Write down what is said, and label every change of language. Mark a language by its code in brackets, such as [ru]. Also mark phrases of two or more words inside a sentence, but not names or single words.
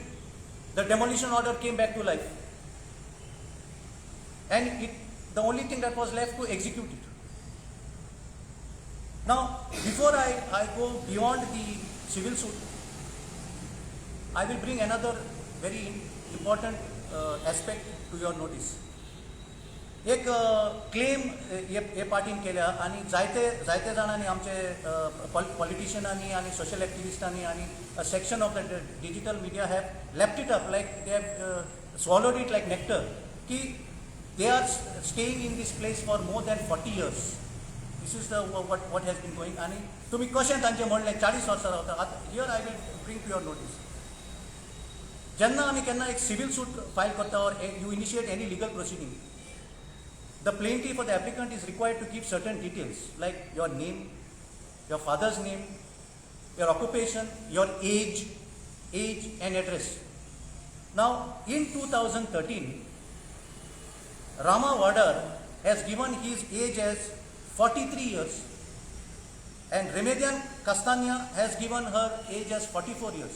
[en] The demolition order came back to life. And the only thing that was left to execute it. Now, before I go beyond the civil suit, I will bring another very important aspect to your notice. [kok] एक क्लेम हे पार्टीन केल्या आणि जायते जाणांनी आमचे पॉलिटिशियनांनी आणि सोशल एक्टिविस्टांनी आणि [en] a section of the digital media have lapped it up like they have swallowed it like nectar कि they are staying in this place for more than 40 years. This is the what has been going [kok] आणि तुम्ही कशें तांचे म्हणलें 40 वर्सां रावता. [en] Here I will bring to your notice. [kok] जेन्ना आमी केन्ना एक सिविल सूट फायल करता [en] or you initiate any legal proceeding, the plaintiff or the applicant is required to give certain details like your name, your father's name, your occupation, your age and address. Now, in 2013, Rama Wadar has given his age as 43 years and Remedian Castania has given her age as 44 years.